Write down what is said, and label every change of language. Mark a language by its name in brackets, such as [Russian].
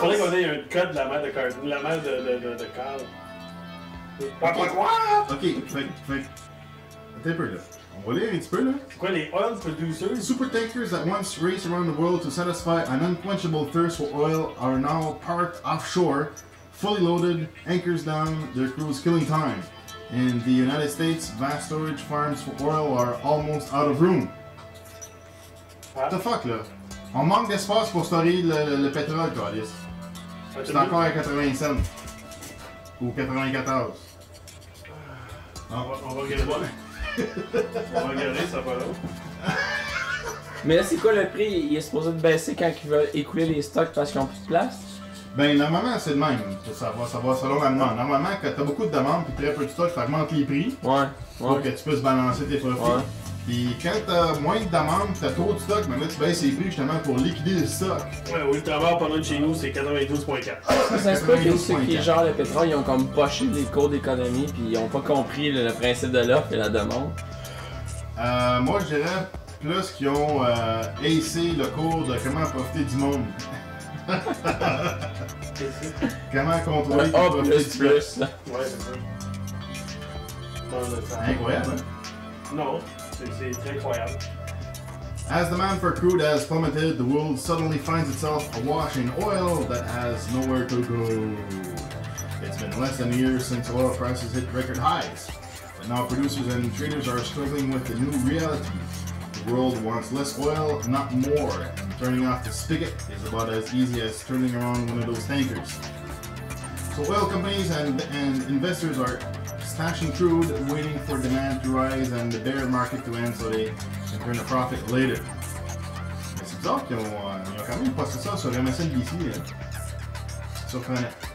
[French] fallait qu'on ait un code de la mère de Carl. La mère de Carl. Ok, fait. Attends un peu là. On va lire un petit peu là. C'est quoi les oil producers? [English] Super tankers that once raced around the world to satisfy an unquenchable thirst for oil are now parked offshore, fully loaded, anchors down, their crews killing time. In the United States, vast storage farms for oil are almost out of room. What the fuck là? [French] On manque d'espace pour stocker le pétrole, Calis. C'est encore à 80 cents. Ou 94. On va regarder. On va regarder, ça va là. Mais là, c'est quoi le prix? Il est supposé de baisser quand ils veulent écouler les stocks parce qu'ils ont plus de place? Ben, normalement, c'est le même. Ça va selon la demande. Normalement, quand t'as beaucoup de demandes et très peu de stock, ça augmente les prix. Ouais. Pour que tu puisses balancer tes profits. Ouais. Puis quand t'as moins de demandes, t'as trop de stock, ben là, tu baisses les prix justement pour liquider le stock. Ouais, oui, le travail pendant de chez nous, c'est 92,4. Ça se peut que ceux qui gèrent le pétrole, ils ont comme poché les cours d'économie puis ils ont pas compris le principe de l'offre et la demande. Moi, je dirais plus qu'ils ont acé le cours de comment profiter du monde. Comment contrôler profiter du peuple. Ouais, c'est ça. Incroyable, hein? Non, c'est très incroyable. [English] As demand for crude has plummeted, the world suddenly finds itself awash in oil that has nowhere to go. It's been less than a year since oil prices hit record highs, but now producers and traders are struggling with the new reality. The world wants less oil, not more, and turning off the spigot is about as easy as turning around one of those tankers. So oil companies and investors are stashing crude, waiting for demand to rise and the bear market to end so they can turn a profit later. [French] Mais c'est bizarre qu'ils ont quand même posté ça sur MSNBC. C'est surprenant.